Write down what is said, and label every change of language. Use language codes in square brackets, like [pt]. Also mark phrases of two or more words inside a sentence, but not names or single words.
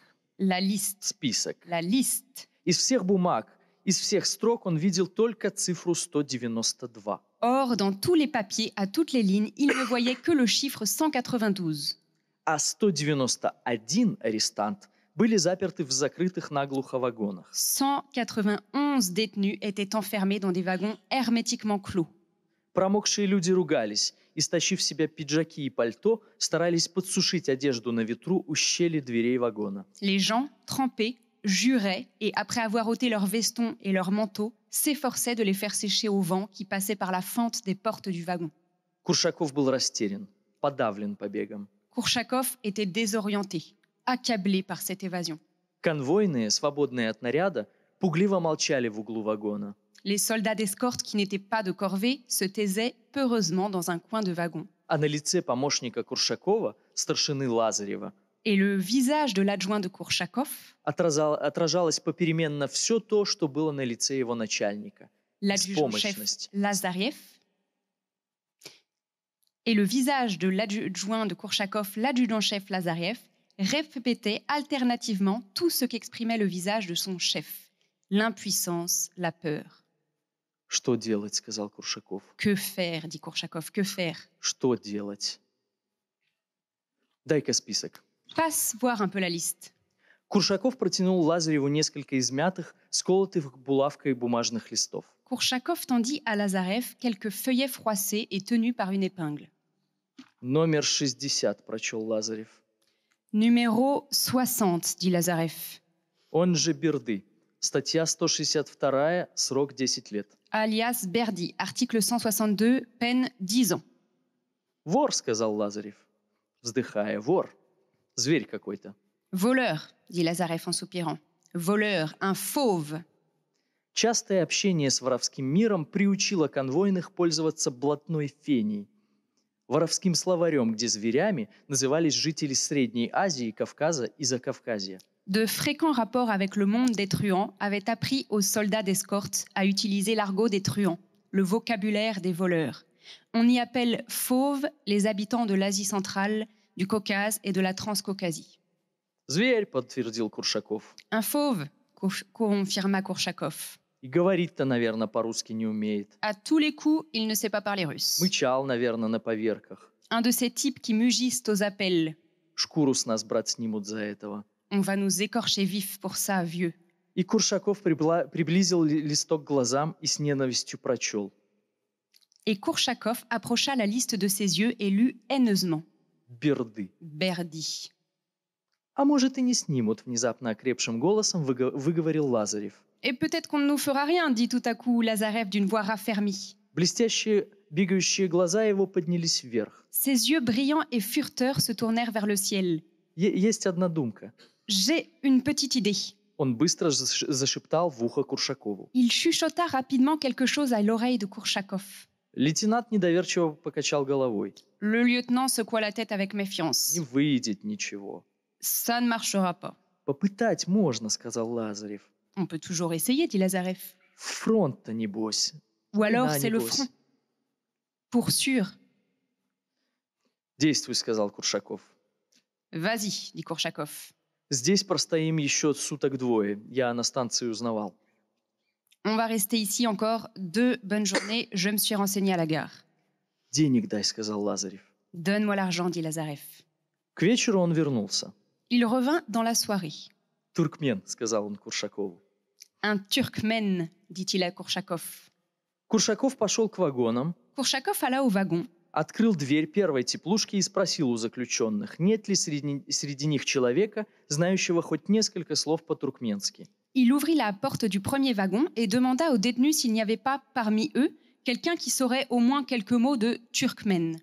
[fr] La liste. [ru] Список. [fr] La liste. [ru] Из всех бумаг, из всех строк он видел только цифру 192. [fr] Or, dans tous les papiers, à toutes les lignes, il ne voyait que le chiffre 192. [ru] А 191 арестант были заперты в закрытых наглухо вагонах. [fr] 191 détenus étaient enfermés dans des wagons hermétiquement clos. [ru] Промокшие люди ругались и, стащив в себя пиджаки и пальто, старались подсушить одежду на ветру у щели дверей вагона. [fr] Les gens, trempés, juraient et, après avoir ôté leurs vestons et leurs manteaux, s'efforçaient de les faire sécher au vent qui passait par la fente des portes du wagon. [ru] Куршаков был растерян, подавлен побегом. [fr] Kourchakov était désorienté, accablé par cette évasion. [ru] Конвойные, свободные от наряда, пугливо молчали в углу вагона. [fr] Les soldats d'escorte qui n'étaient pas de corvée se taisaient peureusement dans un coin de wagon. [ru] А на лице помощника Куршакова, старшины Лазарева, [fr] Et le visage de l'adjoint de Kourchakov, [ru] отражалось попеременно все то, что было на лице его начальника. [fr] l'adjudant-chef [ru] Беспомощность. [fr] Lazarev, et le visage de l'adjoint de Kourchakov, l'adjudant-chef Lazarev, répétait alternativement tout ce qu'exprimait le visage de son chef. L'impuissance, la peur. [ru] «Что делать?» — сказал Куршаков. [fr] Que faire, dit Kourchakov, que faire? [ru] «Что делать?» «Дай-ка список». [fr] Passe voir un peu la liste. [ru] Куршаков протянул Лазареву несколько измятых, сколотых булавкой бумажных листов. [fr] Kourchakov tendit à Lazarev quelques feuillets froissés et tenus par une épingle. [ru] «Номер 60», — прочел Лазарев. [fr] Numéro 60, dit Lazarev. [ru] «Он же Берды. Статья 162, срок 10 лет». [fr] Alias Berdy, article 162, peine 10 ans. [ru] «Вор», — сказал Лазарев, вздыхая. «Вор. Зверь какой-то». [fr] Voleur, dit Lazarev en soupirant. Voleur, un fauve. [ru] Частое общение с воровским миром приучило конвойных пользоваться блатной феней, воровским словарем, где зверями назывались жители Средней Азии, Кавказа и Закавказья. [fr] De fréquents rapports avec le monde des truands avaient appris aux soldats d'escorte à utiliser l'argot des truands, le vocabulaire des voleurs. On y appelle fauves les habitants de l'Asie centrale, du Caucase et de la Transcaucasie. [ru] «Зверь», — подтвердил Куршаков. [fr] Un fauve, confirma Kourchakov. [ru] «И говорить-то, наверное, по-русски не умеет. [fr] À tous les coups, il ne sait pas parler russe. [ru] Мычал, наверное, на поверках. [fr] Un de ces types qui mugissent aux appels. [ru] Шкуру с нас, брат, снимут за этого». [fr] On va nous écorcher vifs pour ça, vieux. [ru] И Куршаков приблизил листок к глазам и с ненавистью прочел. [fr] Et Kourchakov approcha la liste de ses yeux et lut haineusement. [ru] «Берды». [fr] Berdy. [ru] «А может, и не снимут», — внезапно окрепшим голосом выговорил Лазарев. [fr] Et peut-être qu'on ne nous fera rien, dit tout à coup Lazarev d'une voix raffermie. [ru] Блестящие, бегающие глаза его поднялись вверх. [fr] Ses yeux brillants et furteurs se tournèrent vers le ciel. [ru] Есть одна думка. [fr] J'ai une petite idée. [ru] Он быстро зашептал в ухо Куршакову. [fr] Il chuchota rapidement quelque chose à l'oreille de Kourchakov. [ru] Лейтенант недоверчиво покачал головой. [fr] Le lieutenant secoua la tête avec méfiance. [ru] Не выйдет ничего. [fr] Ça ne marchera pas. [ru] Попытать можно, сказал Лазарев. [fr] On peut toujours essayer, dit Lazarev. [ru] Фронт-то небось. [fr] Ou alors [ru] Да, [fr] c'est le [ru] небось. [fr] front. Pour sûr. [ru] Действуй, сказал Куршаков. [fr] Vas-y, dit Kourchakov. [ru] Здесь простоим еще суток двое. Я на станции узнавал. [fr] On va rester ici encore 2 bonnes journées. Je me suis renseigné à la gare. [ru] Денег дай, сказал Лазарев. [fr] Donne-moi l'argent, dit Lazarev. [ru] К вечеру он вернулся. [fr] Il revint dans la soirée. [ru] Туркмен, сказал он Куршакову. [fr] Un Turkmène, dit-il à Kourchakov. [ru] Куршаков пошел к вагонам, [fr] Kourchakov alla au wagon. [ru] открыл дверь первой теплушки и спросил у заключенных, нет ли среди них человека, знающего хоть несколько слов по-туркменски. [fr] Il ouvrit la porte du premier wagon et demanda aux détenus s'il n'y avait pas parmi eux quelqu'un qui saurait au moins quelques mots de turkmène.